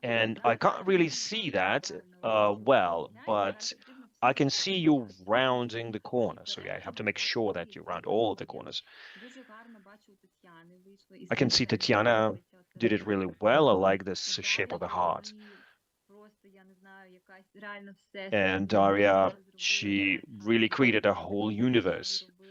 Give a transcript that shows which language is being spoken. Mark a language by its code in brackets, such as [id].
[en] And I can't really see that well, but I can see you rounding the corner. So yeah, I have to make sure that you round all the corners. [uk] Дуже гарно бачу у Тетяни вийшло. І [en] I can see Tatiana did it really well. I like this shape of the heart. [uk] Просто, я не знаю, якась реально все. [en] And Daria, she really created a whole universe.